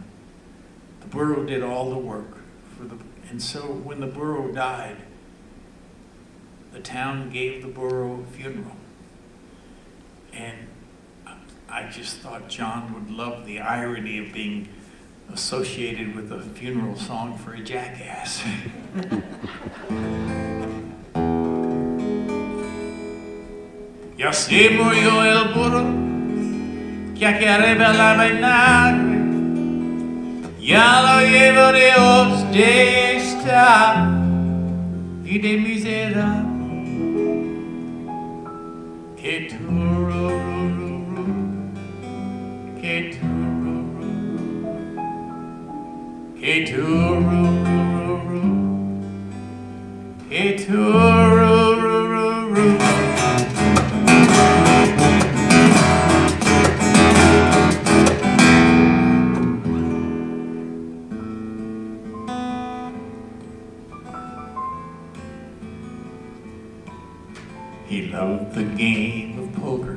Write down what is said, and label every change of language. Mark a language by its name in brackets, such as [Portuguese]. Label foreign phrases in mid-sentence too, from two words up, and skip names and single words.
[English] The burro did all the work and so when the burro died, the town gave the burro a funeral. And I just thought John would love the irony of being associated with a funeral song for a jackass. [Spanish] Ya se murió el burro que aquí arriba la vaina, ya lo llevo Dios de esta vida miserable. Que tu, que tu Hey, tooroo-roo-roo-roo. Hey, tooroo-roo-roo-roo. [English] He loved the game of poker.